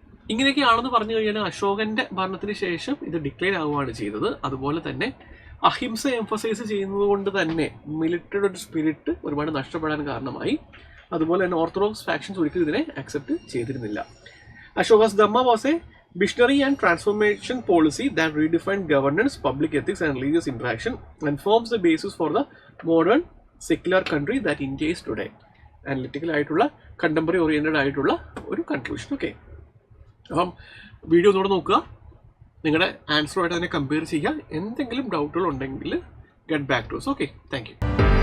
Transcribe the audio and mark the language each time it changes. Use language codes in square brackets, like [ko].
[ml] ഇങ്ങനെയൊക്കെയാണെന്ന് പറഞ്ഞു കഴിഞ്ഞാൽ അശോകന്റെ ഭരണത്തിന് ശേഷം ഇത് ഡിക്ലൈൻ ആവുകയാണ് ചെയ്തത്. അതുപോലെ തന്നെ അഹിംസ എംഫസൈസ് ചെയ്യുന്നത് കൊണ്ട് തന്നെ മിലിറ്ററിയുടെ ഒരു സ്പിരിറ്റ് ഒരുപാട് നഷ്ടപ്പെടാൻ കാരണമായി. അതുപോലെ തന്നെ ഓർത്തഡോക്സ് ഫാക്ഷൻസ് ഒരിക്കലും ഇതിനെ അക്സെപ്റ്റ് ചെയ്തിരുന്നില്ല. [en] Ashoka's Dhamma was a visionary and transformation policy that redefine governance, public ethics and religious interaction and forms the basis for the modern secular country that India is today. [ml] Analytical ആയിട്ടുള്ള contemporary oriented ആയിട്ടുള്ള ഒരു conclusion. Okay, അപ്പം video ഒന്നുകൂടെ നോക്കുക, നിങ്ങളുടെ ആൻസറുമായിട്ട് അതിനെ compare ചെയ്യുക. എന്തെങ്കിലും ഡൗട്ടുകൾ ഉണ്ടെങ്കിൽ [en] Get back to us. [ml] Okay, thank you.